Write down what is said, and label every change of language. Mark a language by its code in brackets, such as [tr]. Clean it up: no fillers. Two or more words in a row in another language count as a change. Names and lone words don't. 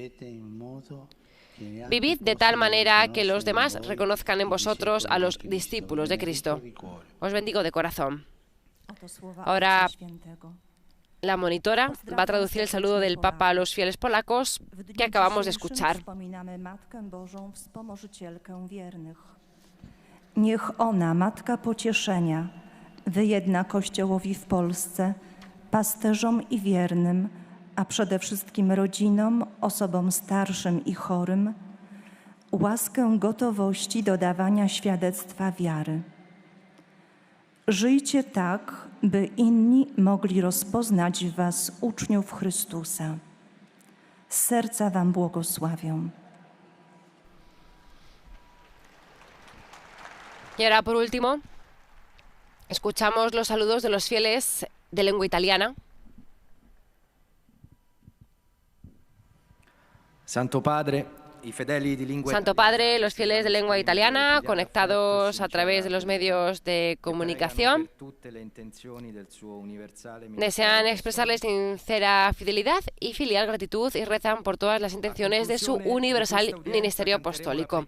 [es] Vivid de tal manera que los demás reconozcan en vosotros a los discípulos de Cristo. Os bendigo de corazón. Ahora la monitora va a traducir el saludo del Papa a los fieles polacos que acabamos de escuchar. [pl] Niech ona, Matka Pocieszenia, wyjedna Kościołowi w Polsce, pasterzom i wiernym, a przede wszystkim rodzinom, osobom starszym i chorym, łaskę gotowości do dawania świadectwa wiary. Żyjcie tak, by inni mogli rozpoznać w was uczniów Chrystusa. Z serca wam błogosławię. [es] Y ahora, por último, escuchamos los saludos de los fieles de lengua italiana. Santo Padre, Santo Padre, los fieles de lengua italiana, conectados a través de los medios de comunicación, desean expresarle sincera fidelidad y filial gratitud y rezan por todas las intenciones de su universal ministerio apostólico.